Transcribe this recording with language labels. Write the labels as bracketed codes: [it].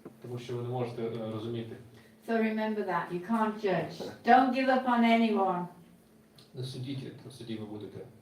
[uk] Тому що ви не можете розуміти. [en] So remember that, you can't judge. Don't give up on anyone. [uk] Не судіть, то суді ви будете.